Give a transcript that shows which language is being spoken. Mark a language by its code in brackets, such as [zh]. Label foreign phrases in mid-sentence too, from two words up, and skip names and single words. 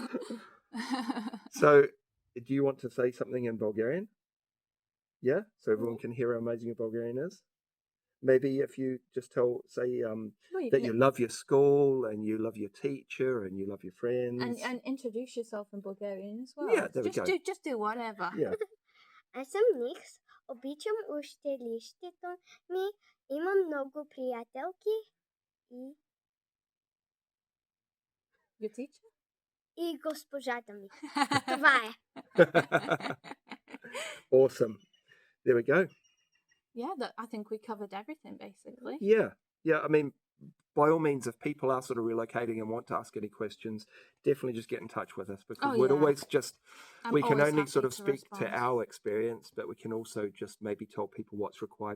[en] So, do you want to say something in Bulgarian? Yeah, so everyone can hear how amazing your Bulgarian is. Maybe if you just say that you love your school and you love your teacher and you love your friends. And introduce yourself in Bulgarian as well. Yeah, there we go. Just do whatever. Yeah. [bg] Аз съм Никс, обичам учителището ми, имам много приятелки и... [en] Your teacher? [bg] И госпожата ми. Това е. [en] Awesome. There we go. Yeah, I think we covered everything basically. Yeah. I mean, by all means, if people are sort of relocating and want to ask any questions, definitely just get in touch with us, because we'd always we can only sort of speak to our experience, but we can also just maybe tell people what's required.